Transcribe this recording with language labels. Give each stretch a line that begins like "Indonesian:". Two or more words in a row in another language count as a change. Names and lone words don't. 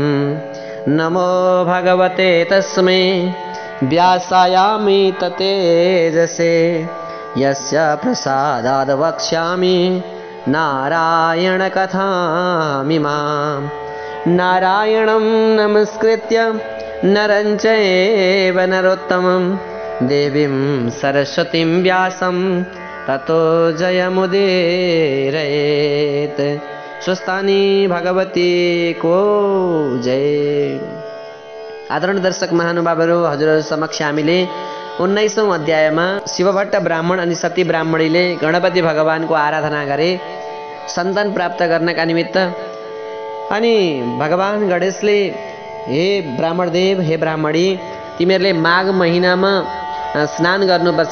Sanskrit: नमो भगवते तस्मै व्यासायामि ततेजसे यस्य प्रसादाद् वक्ष्यामि नारायणकथामिमाम्। नारायणं नमस्कृत्य नरं चैव नरोत्तमं देवीं सरस्वतीं व्यासं ततो जयमुदीरयेत्।
Nepali: स्वस्थानी भगवती को जय। आदरणीय दर्शक महानुभावहरू, हजुरहरू समक्ष हामीले 19औं अध्यायमा शिवभट्ट ब्राह्मण अनि सती ब्राह्मणीले गणपति भगवानको आराधना गरे सन्तान प्राप्त गर्नका निमित्त। अनि भगवान गणेशले हे ब्राह्मणदेव, हे ब्राह्मणी, तिमीहरूले माघ महिनामा स्नान गर्नुपर्छ।